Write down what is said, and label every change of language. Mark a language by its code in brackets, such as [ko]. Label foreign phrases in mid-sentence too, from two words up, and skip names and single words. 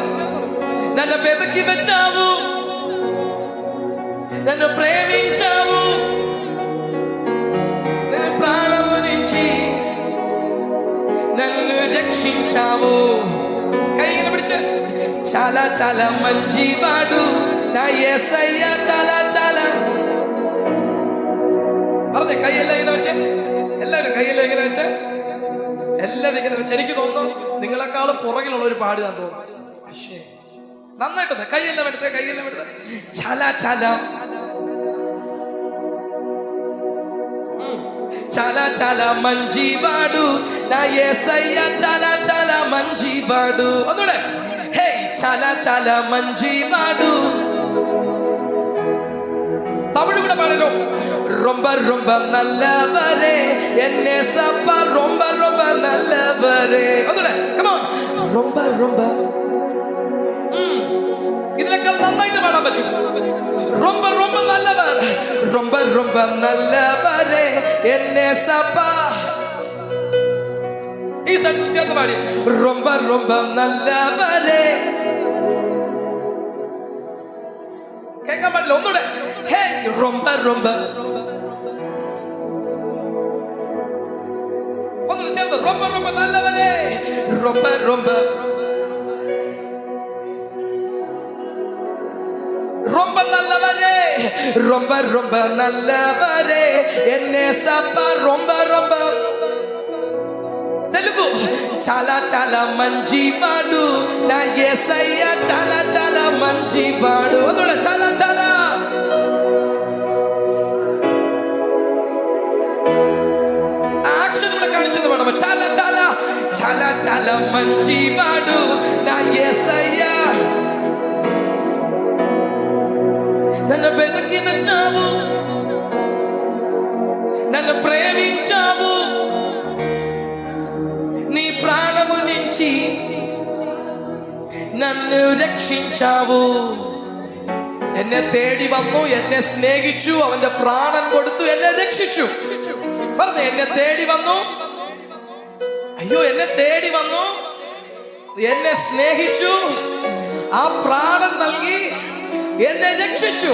[te] నన్ను వెతికి వచ్చావు, నన్ను ప్రేమించావు, నన్ను ప్రాణము నుంచి నన్ను రక్షించావు. కైని పిడిచే. చాలా చాలా మంచివాడు నా యేసయ్య, చాలా చాలా. [ml] പറഞ്ഞേ കൈയെല്ലാം ഇങ്ങനെ വെച്ചേ, എല്ലാവരും കൈയെല്ലാം ഇങ്ങനെ വെച്ചേ, എല്ലാവരും ഇങ്ങനെ വെച്ച്. എനിക്ക് തോന്നുന്നു നിങ്ങളെക്കാളും പുറകിലുള്ള ഒരു പാടുകാൻ തോന്നുന്നു. പക്ഷേ നന്നായിട്ട് കൈയെല്ലാം എടുത്തേ, കൈയെല്ലാം എടുത്തേ. [te] చాలా చాలా చాలా చాలా మంచివాడు నా యేసయ్య, చాలా చాలా మంచివాడు. [ml] ഒന്നുകൂടെ. [te] ഹേ చాలా చాలా మంచివాడు. [ta] தமிழ் கூட பாடணும். ரொம்ப ரொம்ப நல்லவரே என்னே சப்பா, ரொம்ப ரொம்ப நல்லவரே. [ml] ഒന്നുകൂടെ. [en] come on. [ta] ரொம்ப ரொம்ப. [ml] ഇതിനേക്കാൾ നന്നായിട്ട് പാടാൻ പറ്റും. [ta] ரொம்ப ரொம்ப நல்லவர், ரொம்ப ரொம்ப நல்லவரே என்னே சப்பா. [ml] ഈ സൈഡ് ചേർത്ത് പാടി. [ta] ரொம்ப ரொம்ப நல்லவரே. [ml] കേൾക്കാൻ പാടില്ല. ഒന്നുകൂടെ. [ta] ഹേ ரொம்ப ரொம்ப. [ml] ഒന്നുകൂടെ ചേർത്ത്. [ta] ரொம்ப ரொம்ப நல்லவரே, ரொம்ப ரொம்ப. ரொம்ப நல்லவரே, ரொம்ப ரொம்ப நல்லவரே என்னே సప్పా, ரொம்ப ரொம்ப. [te] తెలుగు. చాలా చాలా మంచివాడు నా యేసయ్య, చాలా చాలా మంచివాడు. అందులో చాలా చాలా యాక్షన్ కూడా కానిస్తుంది మేడం. చాలా చాలా చాలా చాలా మంచివాడు నా యేసయ్య. నన్ను వెతికి వచ్చావు, నన్ను ప్రేమించావు, నీ ప్రాణము నుంచి నన్ను రక్షించావు. [ml] എന്നെ തേടി വന്നു, എന്നെ സ്നേഹിച്ചു, അവന്റെ പ്രാണൻ കൊടുത്തു, എന്നെ രക്ഷിച്ചു. പറഞ്ഞു, എന്നെ തേടി വന്നു. അയ്യോ, എന്നെ തേടി വന്നു, എന്നെ സ്നേഹിച്ചു, ആ പ്രാണൻ നൽകി എന്നെ രക്ഷിച്ചു.